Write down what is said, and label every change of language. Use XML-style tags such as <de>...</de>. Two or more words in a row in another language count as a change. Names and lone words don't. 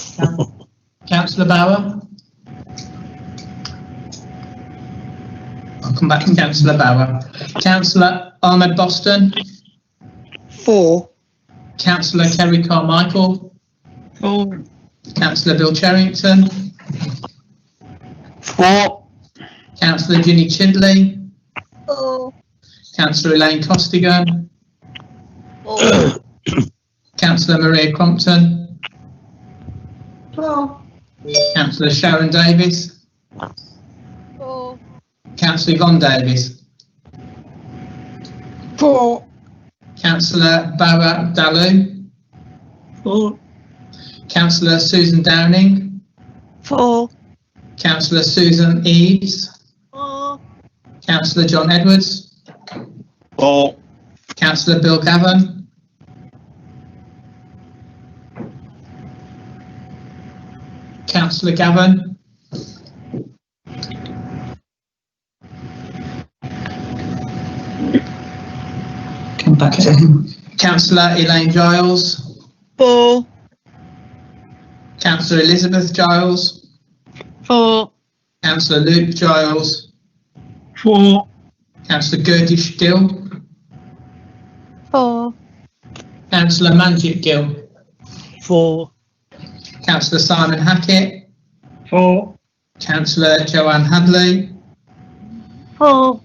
<en>Councillor Bauer. I come back to Councillor Bauer. Councillor Ahmed Boston. 4. Councillor Kerry Carmichael. 4. Councillor Bill Cherrington. 4. Councillor Ginny Chidley. 4. Councillor Elaine Costigan. 4. Councillor Maria Crompton. 4. Councillor Sharon Davis. 4. Councillor Yvonne Davis. 4. Councillor Bauer Dalu. 4. Councillor Susan Downing. 4. Councillor Susan Eves. 4. Councillor John Edwards. 4. Councillor Bill Gavin. Councillor Gavin. Come back to him. Councillor Elaine Giles. 4. Councillor Elizabeth Giles. 4. Councillor Luke Giles. 4. Councillor Gerdish Gill. 4. Councillor Manjit Gill. 4. Councillor Simon Hackett. 4. Councillor Joanne Hadley. 4.</en>